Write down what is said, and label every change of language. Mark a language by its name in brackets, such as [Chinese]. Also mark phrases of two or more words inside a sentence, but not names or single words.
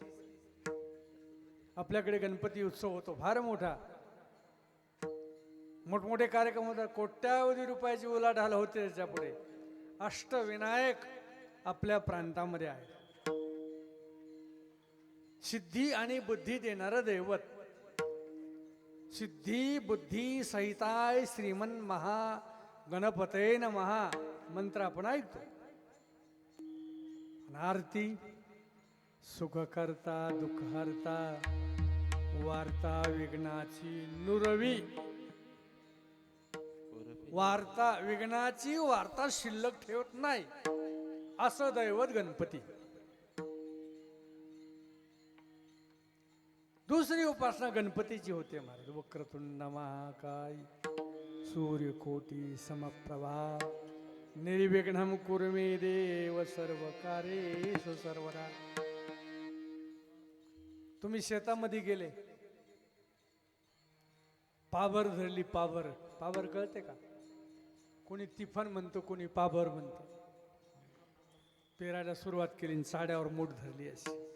[Marathi] आपल्याकडे गणपती उत्सव होतो फार मोठा, मोठमोठे कार्यक्रम होतात, कोट्यावधी रुपयाची उलाढाल होते. त्याच्या पुढे अष्टविनायक आपल्या प्रांतामध्ये आहे. सिद्धी आणि बुद्धी देणारं दैवत. [Sanskrit] सिद्धी बुद्धी सहिताय श्रीमन महा गणपते नमः [Marathi] मंत्र आपण ऐकतो. आरती सुखकर्ता दुःखहर्ता वार्ता विघ्नाची नुरवी. वार्ता विघ्नाची वार्ता शिल्लक ठेवत नाही असं दैवत गणपती. दुसरी उपासना गणपतीची होते महाराज. [Sanskrit] वक्रतुंड महाकाय सूर्यकोटी समप्रभा निर्विघ्नं कुरु मे देव सर्व कार्येषु सर्वदा. [Marathi] तुम्ही शेतामध्ये गेले, पाभर धरली. पाभर पाभर कळते का? कोणी तिफन म्हणतो, कोणी पाभर म्हणतो. पेरायला सुरुवात केली, साड्यावर मूठ धरली अशी.